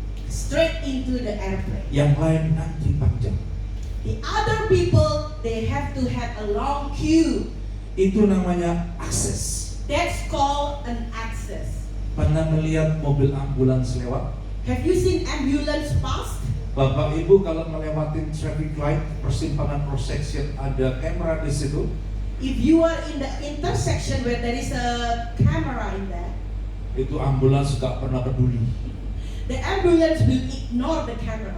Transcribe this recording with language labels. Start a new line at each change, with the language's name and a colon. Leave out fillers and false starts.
English: straight into the airplane.
Indonesian: Yang lain nanti panjang.
English: The other people, they have to have a long queue.
Indonesian: Itu namanya akses.
English: That's called an access.
Indonesian: Pernah melihat mobil ambulans lewat?
English: Have you seen ambulance pass?
Indonesian: Bapak Ibu kalau melewatin traffic light, persimpangan cross-section, ada kamera di situ.
English: If you are in the intersection where there is a camera in there,
Indonesian: Itu ambulans gak pernah peduli
English: the ambulance will ignore the camera.